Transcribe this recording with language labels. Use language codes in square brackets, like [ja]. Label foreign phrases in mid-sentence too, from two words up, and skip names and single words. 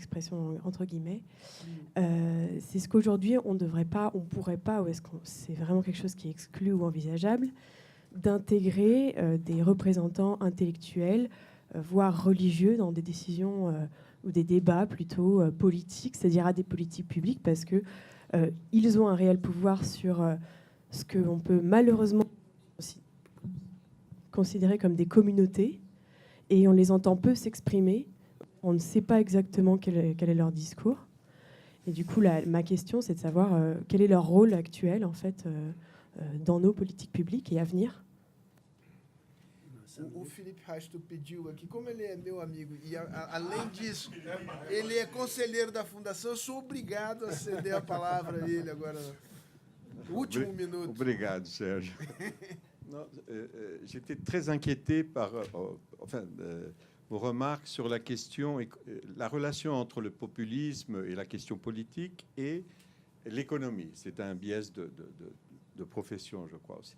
[fr] expression entre guillemets, c'est ce qu'aujourd'hui on pourrait pas, ou est-ce que c'est vraiment quelque chose qui est exclu ou envisageable, d'intégrer des représentants intellectuels, voire religieux, dans des décisions ou des débats plutôt politiques, c'est-à-dire à des politiques publiques, parce que ils ont un réel pouvoir sur ce qu'on peut malheureusement considérer comme des communautés, et on les entend peu s'exprimer. On ne sait pas exactement quel est leur discours. Et du coup, ma question, c'est de savoir quel est leur rôle actuel, en fait, dans nos politiques publiques et à venir. [pt] O Felipe Rasto pediu aqui, como ele é meu amigo, e além disso, ele é conselheiro da Fundação, eu sou obrigado a ceder a palavra a ele agora, no último minuto. Obrigado, Sérgio. [fr] J'étais très inquiété par vos remarques sur la question, la relation entre le populisme et la question politique et l'économie. C'est un biais de profession, je crois aussi.